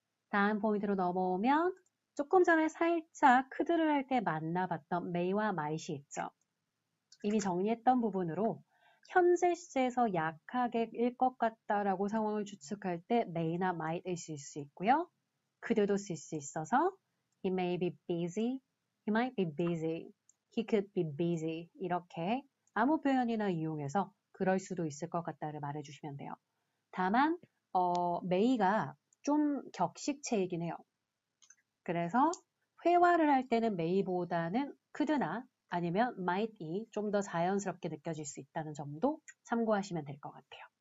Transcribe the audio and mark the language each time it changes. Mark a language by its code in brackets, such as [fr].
[ko] 다음 포인트로 넘어오면 조금 전에 살짝 could를 할 때 만나봤던 may와 might이 있죠. 이미 정리했던 부분으로 현재 시제에서 약하게 일 것 같다라고 상황을 추측할 때 may나 might을 쓸 수 있고요. could도 쓸 수 있어서 [en] He may be busy. He might be busy. He could be busy. [ko] 이렇게 아무 표현이나 이용해서 그럴 수도 있을 것 같다를 말해주시면 돼요. 다만 may가 좀 격식체이긴 해요. 그래서 회화를 할 때는 may보다는 could나 아니면 might이 좀 더 자연스럽게 느껴질 수 있다는 점도 참고하시면 될 것 같아요.